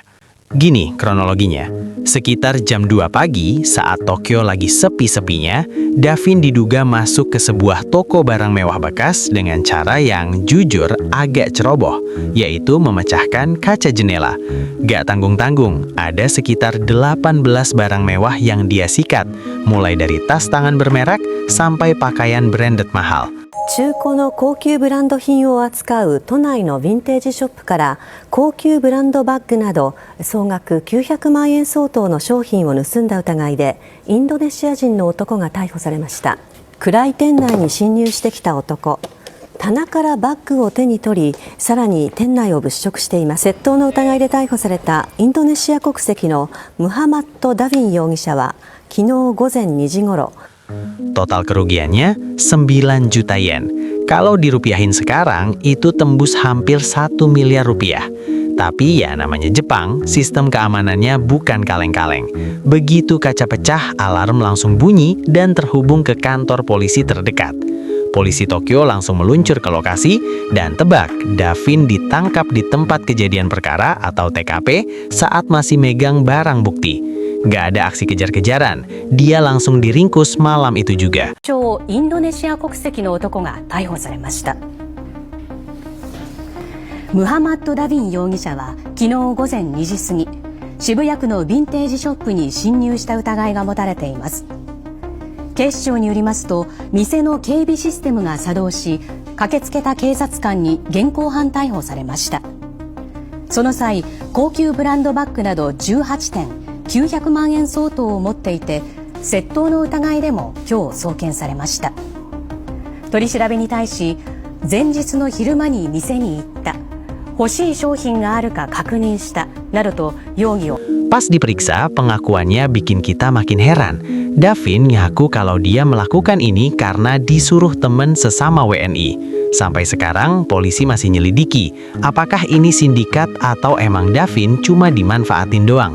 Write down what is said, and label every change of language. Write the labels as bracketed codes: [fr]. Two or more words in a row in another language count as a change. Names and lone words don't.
[id] Gini kronologinya, sekitar jam 2 pagi saat Tokyo lagi sepi-sepinya, Davin diduga masuk ke sebuah toko barang mewah bekas dengan cara yang jujur agak ceroboh, yaitu memecahkan kaca jendela. Gak tanggung-tanggung, ada sekitar 18 barang mewah yang dia sikat, mulai dari tas tangan bermerek sampai pakaian branded mahal. [ja] 中古の高級ブランド品を扱う都内のヴィンテージショップから高級ブランドバッグなど総額900万円相当の商品を盗んだ疑いでインドネシア人の男が逮捕されました。暗い店内に侵入してきた男、棚からバッグを手に取り、さらに店内を物色しています。窃盗の疑いで逮捕されたインドネシア国籍のムハマッド・ダヴィン容疑者は昨日午前2時ごろ [id] Total kerugiannya 9 juta yen. Kalau dirupiahin sekarang, itu tembus hampir 1 miliar rupiah. Tapi ya namanya Jepang, sistem keamanannya bukan kaleng-kaleng. Begitu kaca pecah, alarm langsung bunyi dan terhubung ke kantor polisi terdekat. Polisi Tokyo langsung meluncur ke lokasi dan tebak, Davin ditangkap di tempat kejadian perkara atau TKP saat masih megang barang bukti. Gak ada aksi kejar-kejaran, dia langsung diringkus malam itu juga. [ja] インドネシア国籍の男が逮捕されました。ムハマッド・ダヴィン容疑者は昨日午前2時過ぎ、渋谷区のヴィンテージショップに侵入した疑いが持たれています。警視庁によりますと、店の警備システムが作動し、駆けつけた警察官に現行犯逮捕されました。その際、高級ブランドバッグなど18点、900万円相当を持っていて、窃盗の疑いでも今日送検されました。取り調べに対し、前日の昼間に店に行った、欲しい商品があるか確認したなどと容疑を [id] Pas diperiksa, pengakuannya bikin kita makin heran. Davin ngaku kalau dia melakukan ini karena disuruh teman sesama WNI. Sampai sekarang, polisi masih nyelidiki apakah ini sindikat atau emang Davin cuma dimanfaatin doang.